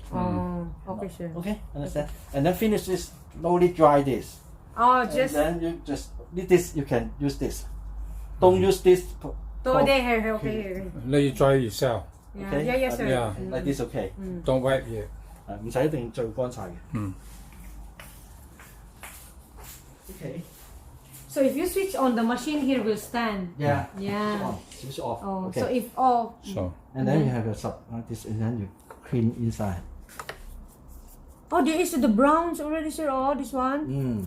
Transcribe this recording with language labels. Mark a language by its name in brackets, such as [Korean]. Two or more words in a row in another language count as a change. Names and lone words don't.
[English] Oh, okay, sure. Okay, understand? And then finish this. Slowly dry this. Oh, And just. then you just this. You can use this. Don't use this. Here, okay. Let you dry yourself. Okay? Yeah, sir. Yeah. Like this, okay. Don't wipe here. [Cantonese] 唔使一定最乾晒嘅。Okay. [English] So if you switch on, the machine here will stand. Yeah. Yeah. Switch off. Oh, Okay. so if off. So And then you have a sub like this, and then you clean inside. Oh, there is the browns already, sir. Oh, this one.